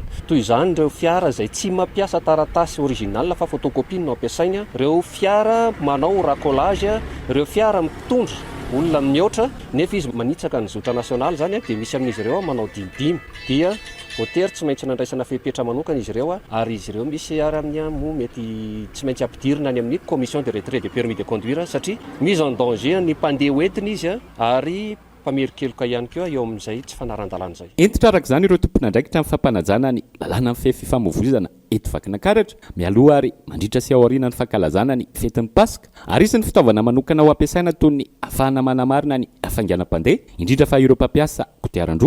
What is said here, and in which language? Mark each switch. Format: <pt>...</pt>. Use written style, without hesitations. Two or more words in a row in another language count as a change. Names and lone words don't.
<mg>Toy izany ireo fiara izay tsy mampiasa taratasy original fa photocopie no ampiasaina, ireo fiara manao racolage, ireo fiara mitondra olona mihoatra nefa izy manitsaka ny zotra nasionaly zany dia misy amin'izy ireo manao 5 dia voatery tsy maintsy nandraisana fepetra manokana izy ireo ary izy ireo misy ary amin'ny mo mety tsy maintsy ampidirina any amin'ny</mg> <fr>commission de retrait de permis de conduire</fr> <mg>satria</mg> <fr>mise en danger</fr> <mg>ny mpandeha hoentina izy ary mpamerikeloka ihany koa eo amin'izay tsy fanaran-dalàna izay. Entitra araka izany ireo tompon'andraikitra amin'ny fampanajana ny lalàna amin'ny fifamoivoizana eto Vakinankaratra mialoha ary mandritra sy aoriana ny fankalazana ny fetin'ny Paska ary isan'ny fitaovana manokana ho ampiasaina toy ny ahafahana manamarina ny hafainganam-pandeha indrindra fa ireo mpampiasa kodiaran-droa.</mg>